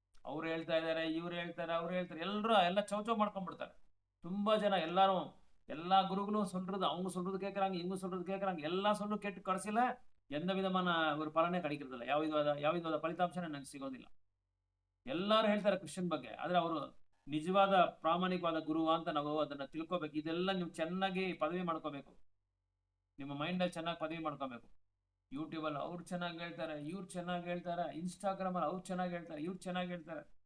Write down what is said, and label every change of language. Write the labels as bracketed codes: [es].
[kn] ಅವ್ರು ಹೇಳ್ತಾ ಇದ್ದಾರೆ, ಇವ್ರು ಹೇಳ್ತಾರೆ, ಅವ್ರು ಹೇಳ್ತಾರೆ, ಎಲ್ಲ ಚೌಚೌ ಮಾಡ್ಕೊಂಡ್ಬಿಡ್ತಾರೆ. ತುಂಬಾ ಜನ [ta] எல்லா குருகளும் சொல்றது, அவங்க சொல்றது கேட்கறாங்க, இவங்க சொல்றது கேட்கறாங்க, எல்லா சொல்லும் கேட்டு கடைசியில எந்த விதமான ஒரு பலನೇ கிடைக்கிறது [kn] ಇಲ್ಲ, ಯಾವ ವಿಧವಾದ ಫಲಿತಾಂಶನೇ ನನಗೆ ಸಿಗೋದಿಲ್ಲ. ಎಲ್ಲರೂ ಹೇಳ್ತಾರೆ ಕೃಷ್ಣನ್ ಬಗ್ಗೆ, ಆದ್ರೆ ಅವರು ನಿಜವಾದ ಪ್ರಾಮಾಣಿಕವಾದ ಗುರು ಅಂತ ನಾವು ಅದನ್ನ ತಿಳ್ಕೊಬೇಕು. ಇದೆಲ್ಲ ನೀವು ಚೆನ್ನಾಗಿ ಪದವಿ ಮಾಡ್ಕೋಬೇಕು, ನಿಮ್ಮ ಮೈಂಡ್ ಅಲ್ಲಿ ಚೆನ್ನಾಗಿ ಪದವಿ ಮಾಡ್ಕೋಬೇಕು. ಯೂಟ್ಯೂಬ್ ಅಲ್ಲಿ ಅವ್ರು ಚೆನ್ನಾಗಿ ಹೇಳ್ತಾರೆ, ಇವ್ರು ಚೆನ್ನಾಗಿ ಹೇಳ್ತಾರೆ, ಇನ್ಸ್ಟಾಗ್ರಾಮ್ ಅಲ್ಲಿ ಅವ್ರು ಚೆನ್ನಾಗಿ ಹೇಳ್ತಾರೆ, ಇವ್ರು ಚೆನ್ನಾಗಿ ಹೇಳ್ತಾರೆ.